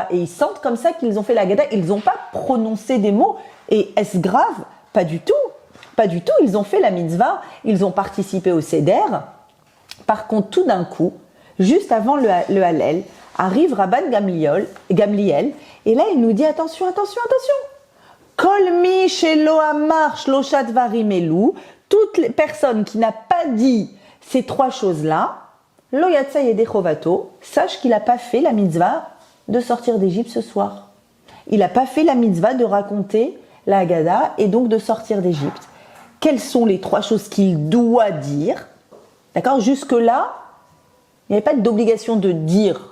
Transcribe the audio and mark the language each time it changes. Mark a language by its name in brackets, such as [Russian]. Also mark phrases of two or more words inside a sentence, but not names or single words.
[French] Et ils sentent comme ça qu'ils ont fait la Haggadah, ils n'ont pas prononcé des mots. Et est-ce grave ? Pas du tout. Pas du tout, ils ont fait la mitzvah, ils ont participé au Seder. Par contre, tout d'un coup, juste avant le Hallel, arrive Rabban Gamliel, et là il nous dit attention. [Hebrew] כל מי שלא אמר שלשה דברים אלו, [French] toute personne qui n'a pas dit ces trois choses-là, [Hebrew] לא יצא ידי חובתו, [French] sache qu'il n'a pas fait la mitzvah de sortir d'Égypte ce soir. Il n'a pas fait la mitzvah de raconter la Haggadah et donc de sortir d'Égypte. Quelles sont les trois choses qu'il doit dire ? D'accord ? Jusque-là, il n'y avait pas d'obligation de dire.